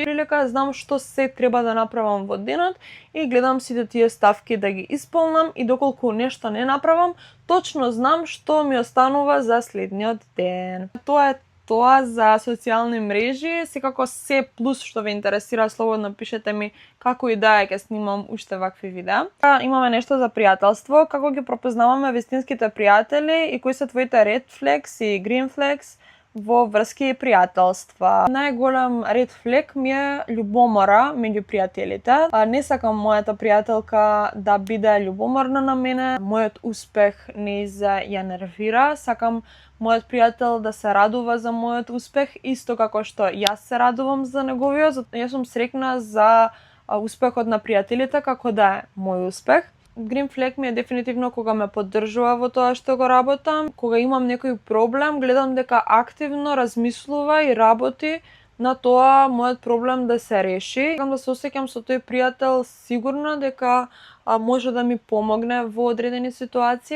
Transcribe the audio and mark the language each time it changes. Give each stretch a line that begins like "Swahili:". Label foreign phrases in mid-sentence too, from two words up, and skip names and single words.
Macedonian: Прилика знам што се треба да направам во денот и гледам сите тие ставки да ги исполнам и доколку нешто не направам, точно знам што ми останува за следниот ден. Тоа е тоа за социјални мрежи. Секако се плюс што ве интересира, слободно пишете ми како и да ќе снимам уште вакви видеа. Имаме нешто за пријателство, како ги пропознаваме вистинските пријатели и кои се твоите
English: red flags
Macedonian: и
English: green flags
Macedonian: во врски и пријателства. Најголем
English: red flag
Macedonian: ми е љубомора меѓу пријателите. Не сакам мојата пријателка да биде љубоморна на мене, мојот успех нејзе ја нервира, сакам мојот пријател да се радува за мојот успех, исто како што јас се радувам за неговиот. Јас сум среќна за успехот на пријателите како да е мој успех.
English: Green flag
Macedonian: ми е дефинитивно кога ме поддржува во тоа што го работам. Кога имам некој проблем, гледам дека активно размислува и работи на тоа мојот проблем да се реши. Сакам да се осеќам со тој пријател сигурна дека може да ми помогне во одредени ситуации.